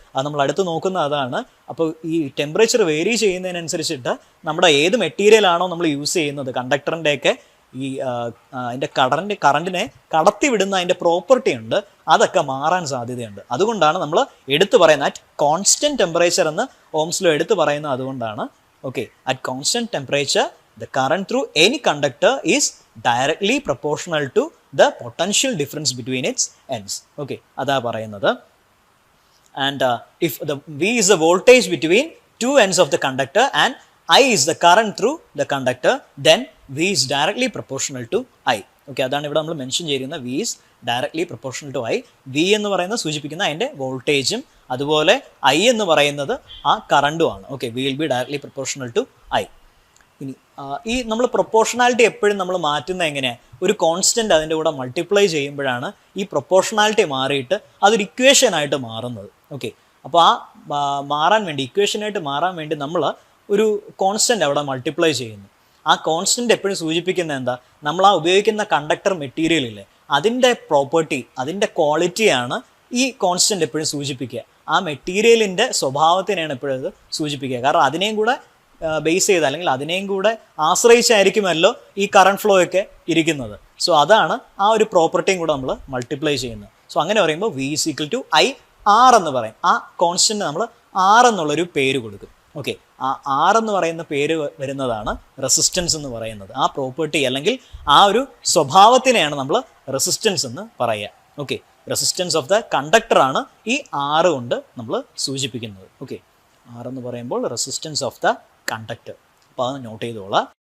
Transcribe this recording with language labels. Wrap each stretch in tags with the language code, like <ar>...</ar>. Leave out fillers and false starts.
<ml>അത് നമ്മൾ അടുത്ത് നോക്കുന്ന അതാണ്. അപ്പോൾ ഈ ടെമ്പറേച്ചർ വേരി ചെയ്യുന്നതിനനുസരിച്ചിട്ട് നമ്മുടെ ഏത് മെറ്റീരിയലാണോ നമ്മൾ യൂസ് ചെയ്യുന്നത്, കണ്ടക്ടറിൻ്റെയൊക്കെ ഈ അതിൻ്റെ കറണ്ടിനെ കടത്തി വിടുന്ന അതിൻ്റെ പ്രോപ്പർട്ടി ഉണ്ട്, അതൊക്കെ മാറാൻ സാധ്യതയുണ്ട്. അതുകൊണ്ടാണ് നമ്മൾ എടുത്തു പറയുന്നത് അറ്റ് കോൺസ്റ്റന്റ് ടെമ്പറേച്ചർ എന്ന് ഓംസ് ലോ എടുത്തു പറയുന്നത്. അതുകൊണ്ടാണ്.</ml> <en>Okay, at constant temperature the current through any conductor is directly proportional to the potential difference between its ends.</en> <ml>Okay, അതാ പറയുന്നത്.</ml> <en>And if the V is the voltage between two ends of the conductor and I is the current through the conductor, then V is directly proportional to I. Okay,</en> <ml>അതാണ് ഇവിടെ നമ്മൾ mention ചെയ്യുന്ന</ml> <en>V is directly proportional to I.</en> <ml>V എന്ന് പറയുന്നത് സൂചിപ്പിക്കുന്ന അതിൻ്റെ വോൾട്ടേജും അതുപോലെ I എന്ന് പറയുന്നത് ആ കറണ്ടുമാണ്. Okay,</ml> <en>V will be directly proportional to I.</en> <ml>ഇനി ഈ നമ്മൾ പ്രൊപ്പോർഷണാലിറ്റി എപ്പോഴും നമ്മൾ മാറ്റുന്നത് എങ്ങനെയാണ്, ഒരു കോൺസ്റ്റൻ്റ് അതിൻ്റെ കൂടെ മൾട്ടിപ്ലൈ ചെയ്യുമ്പോഴാണ് ഈ പ്രൊപ്പോർഷണാലിറ്റി മാറിയിട്ട് അതൊരു ഇക്വേഷനായിട്ട് മാറുന്നത്. ഓക്കെ, അപ്പോൾ ആ മാറാൻ വേണ്ടി, ഇക്വേഷനായിട്ട് മാറാൻ വേണ്ടി നമ്മൾ ഒരു കോൺസ്റ്റൻ്റ് അവിടെ മൾട്ടിപ്ലൈ ചെയ്യുന്നു. ആ കോൺസ്റ്റൻ്റ് എപ്പോഴും സൂചിപ്പിക്കുന്നത് എന്താ, നമ്മൾ ആ ഉപയോഗിക്കുന്ന കണ്ടക്ടർ മെറ്റീരിയലില്ലേ അതിൻ്റെ പ്രോപ്പർട്ടി, അതിൻ്റെ ക്വാളിറ്റിയാണ് ഈ കോൺസ്റ്റൻ്റ് എപ്പോഴും സൂചിപ്പിക്കുക. ആ മെറ്റീരിയലിൻ്റെ സ്വഭാവത്തിനെയാണ് എപ്പോഴും അത് സൂചിപ്പിക്കുക. കാരണം അതിനെയും കൂടെ ബേസ് ചെയ്ത് അല്ലെങ്കിൽ അതിനെയും കൂടെ ആശ്രയിച്ചായിരിക്കുമല്ലോ ഈ കറണ്ട് ഫ്ലോ ഒക്കെ ഇരിക്കുന്നത്. സോ അതാണ് ആ ഒരു പ്രോപ്പർട്ടിയും കൂടെ നമ്മൾ മൾട്ടിപ്ലൈ ചെയ്യുന്നത്. സോ അങ്ങനെ പറയുമ്പോൾ</ml> <en>V is equal to I R</en> <ml>എന്ന് പറയും. ആ കോൺസ്റ്റന്റ് നമ്മൾ R എന്നുള്ളൊരു പേര് കൊടുക്കും. ഓക്കെ, ആ R എന്ന് പറയുന്ന പേര് വരുന്നതാണ് റെസിസ്റ്റൻസ് എന്ന് പറയുന്നത്. ആ പ്രോപ്പർട്ടി അല്ലെങ്കിൽ ആ ഒരു സ്വഭാവത്തിനെയാണ് നമ്മൾ റെസിസ്റ്റൻസ് എന്ന് പറയുക. ഓക്കെ, റെസിസ്റ്റൻസ് ഓഫ് ദ കണ്ടക്ടറാണ് ഈ R കൊണ്ട് നമ്മൾ സൂചിപ്പിക്കുന്നത്. ഓക്കെ, R എന്ന് പറയുമ്പോൾ റെസിസ്റ്റൻസ് ഓഫ് ദ കണ്ടക്ടർ. അപ്പോൾ അത് നോട്ട് ചെയ്തോളാം.</ml>